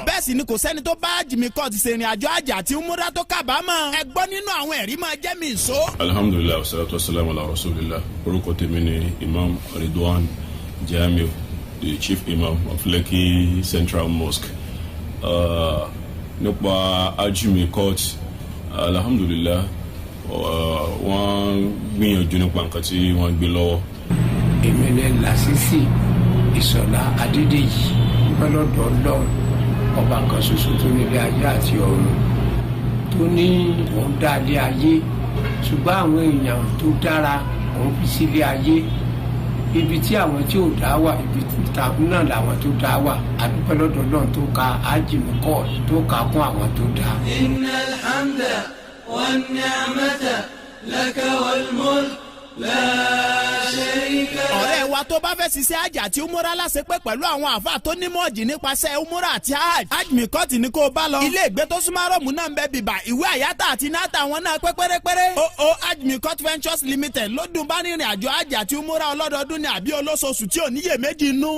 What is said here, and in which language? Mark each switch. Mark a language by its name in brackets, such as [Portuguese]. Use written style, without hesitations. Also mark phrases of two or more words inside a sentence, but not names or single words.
[Yoruba] Bẹ́ẹ̀ sì ni kò sẹ́ni tó bá Jimmy Court ṣèrìn àjò àjà àti umura tó kábàámọ̀. Ẹ gbọ́ nínú àwọn ẹ̀rí máa jẹ́ mi ìṣó. [Arabic] الحمد لله والصلاة والسلام على رسول الله. [Yoruba] Orúkọ tèmi ni Imam Ridwan Jamiu, [English] the chief imam of Lekki Central Mosque. [Yoruba] Nípa Jimmy Court, alhamdulillah, wọ́n gbìyànjú nípa nǹkan tí wọ́n gbé lọ́wọ́. Èmi ni Lásìsì Ìṣọ̀lá Adédèjì lọ́dọ̀ Ọlọ́run ọba kan ṣoṣo tó nílé ayé àti ọ̀run, tó ní òun dá ilé ayé ṣùgbọ́n àwọn èèyàn tó dára òun fi sílé ayé. Ibi tí àwọn tí ò dá wà, ibi náà làwọn tó dá wà. Adúpẹ́ lọ́dọ̀ Ọlọ́run tó ka Jimmy Court tó kà kún àwọn tó dá. [Arabic] إن الحمد والنعمة لك والملك. [Yoruba] Ọ̀rẹ́ wa tó bá fẹ́ ṣiṣẹ́ àjà àti umura láṣepẹ́ pẹ̀lú àwọn àfáà tó ní mọ́ọ̀jì nípasẹ̀ umura àti Jimmy Court ní kó o bá lọ. Ilé ìgbé tó súnmọ́ Rọ́ọ̀mù náà ń bẹ bìbà, ìwé àyátà àti náàtà wọn náà pé pérépéré. Jimmy Court Ventures Limited ló dùn bá rìnrìn àjò àjà àti umura ọlọ́dọọdún ní àbí olóṣooṣù tí ò níyè méjì nú.